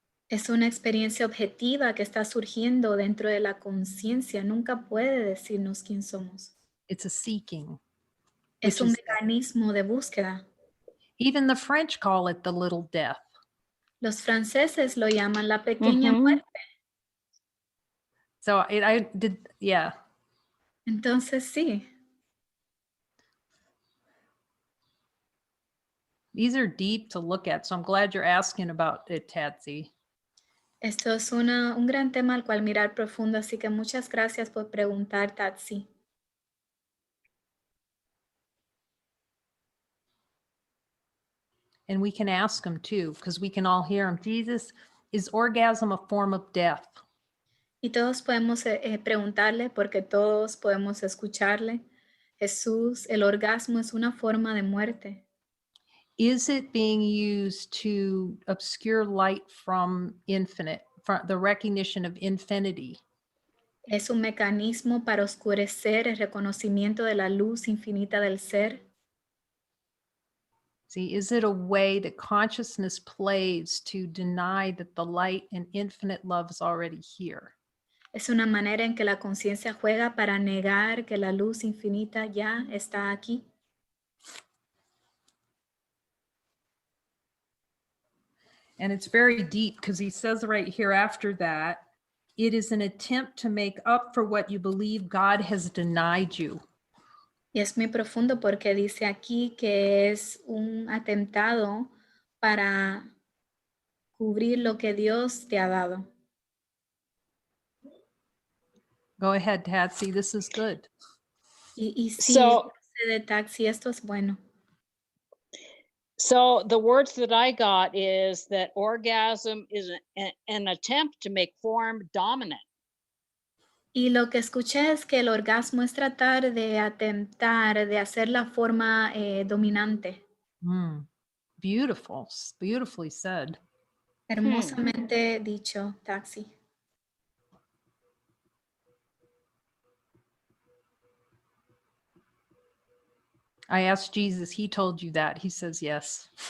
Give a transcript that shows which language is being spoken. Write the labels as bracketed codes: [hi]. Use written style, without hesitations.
[es] Es una experiencia objetiva que está surgiendo dentro de la conciencia. Nunca puede decirnos quién somos. [en] It's a seeking. [es] Es un mecanismo de búsqueda. [en] Even the French call it the little death. [es] Los franceses lo llaman la pequeña muerte. [en] So I did, yeah. [es] Entonces sí. [en] These are deep to look at, so I'm glad you're asking about it, Tatsy. [es] Esto es un gran tema al cual mirar profundo, así que muchas gracias por preguntar, Tatsi. [en] And we can ask him too, because we can all hear him. Jesus, is orgasm a form of death? [es] Y todos podemos preguntarle, porque todos podemos escucharle. Jesús, ¿el orgasmo es una forma de muerte? [en] is it being used to obscure light from infinite, from the recognition of infinity? [es] ¿Es un mecanismo para oscurecer el reconocimiento de la luz infinita del ser? [en] See, is it a way that consciousness plays to deny that the light and infinite love is already here? [es] Es una manera en que la conciencia juega para negar que la luz infinita ya está aquí. [en] And it's very deep because he says right here after that, it is an attempt to make up for what you believe God has denied you. [es] Y es muy profundo porque dice aquí que es un atentado para cubrir lo que Dios te ha dado. [en] Go ahead, Tatsy, this is good. [es] Y sí, [en] So- [es] de taxi, esto es bueno. [en] So the words that I got is that orgasm is an attempt to make form dominant. [es] Y lo que escuché es que el orgasmo es tratar de atentar, de hacer la forma dominante. [en] Beautiful, beautifully said. [es] Hermosamente dicho, taxi. [en] I asked Jesus, he told you that. He says yes.